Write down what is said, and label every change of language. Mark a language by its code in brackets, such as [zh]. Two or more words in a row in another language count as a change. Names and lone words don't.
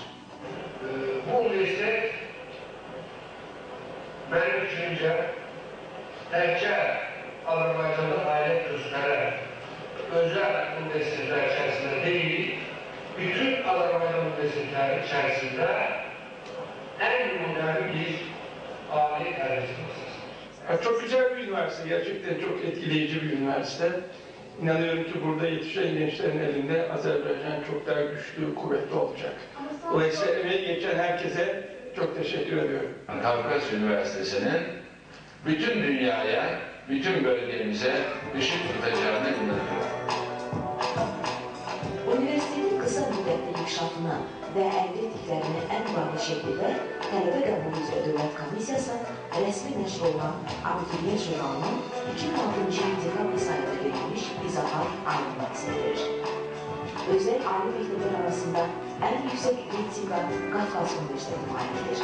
[az] Bu universitet mənim düşüncə təkcə Azərbaycanda fəaliyyət göstərən özəl universitetlər içərisində deyil, bütün Azərbaycan universitetləri içərisində ən nümunəvi bir Ali tercih. [tr] Çok güzel bir üniversite, gerçekten çok etkileyici bir üniversite. İnanıyorum ki burada yetişen gençlerin elinde Azerbaycan çok daha güçlü, kuvvetli olacak. Dolayısıyla emeği geçen herkese çok teşekkür ediyorum. Kafkas Üniversitesi'nin bütün dünyaya, bütün bölgemize ışık tutacağına inanıyorum. [az] Üniversitetin kısa müddətli inkişafını və əldə etdiklərini ən bariz şəkildə Tələbə Qəbulu üzrə Dövlət Komissiyasının rəsmi nəşr olunan Abituriyent jurnalının 2006-cı il dekabr sayıda verilmiş izahat aydınlıq verir. Özəl ali məktəblər arasında ən yüksək reytinqə Qafqaz Universiteti malikdir.